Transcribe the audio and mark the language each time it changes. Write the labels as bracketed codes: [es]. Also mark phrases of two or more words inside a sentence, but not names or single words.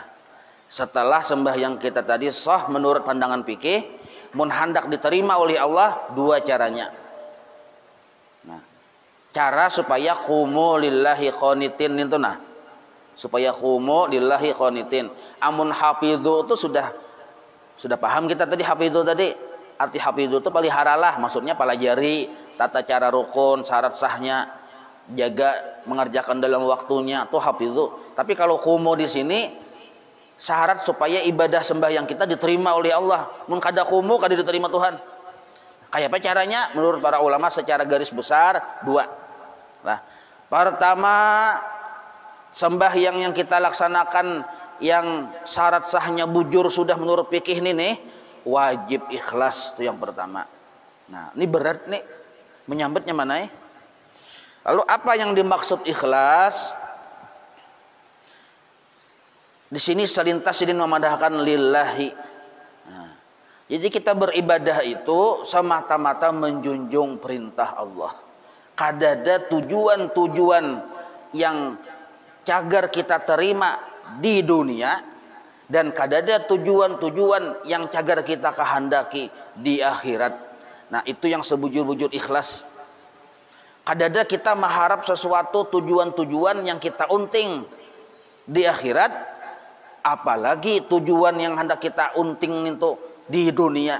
[id] Setelah sembahyang kita tadi sah menurut pandangan fikih, mun hendak diterima oleh Allah 2 caranya. Nah, cara supaya [ar] قوموا لله قانتين [id] itu nah. Supaya [ar] قوموا لله قانتين. [id] Amun hafidhu itu sudah paham kita tadi hafidhu tadi. Arti hafidhu itu peliharalah, maksudnya pelajari tata cara rukun, syarat sahnya, jaga mengerjakan dalam waktunya, itu hafidhu. Tapi kalau qumu di sini syarat supaya ibadah sembahyang kita diterima oleh Allah. [bjn] Mun kada qumu kada diterima Tuhan. Kayak apa caranya? [id] Menurut para ulama secara garis besar 2. Nah, pertama, sembahyang yang kita laksanakan yang syarat sahnya bujur sudah menurut fikih ini nih, wajib ikhlas, itu yang pertama. Nah, ini berat nih. Menyambutnya mana ya? Lalu apa yang dimaksud ikhlas? Di sini selintas ini memadahkan lillahi. Nah, jadi kita beribadah itu semata-mata menjunjung perintah Allah. [bjn] Kadada tujuan-tujuan yang cagar kita terima di dunia, dan kadada tujuan-tujuan yang cagar kita kehendaki di akhirat. Nah, itu yang sebujur-bujur ikhlas. Kadada kita mengharap sesuatu tujuan-tujuan yang kita unting di akhirat, apalagi tujuan yang hendak kita unting itu di dunia.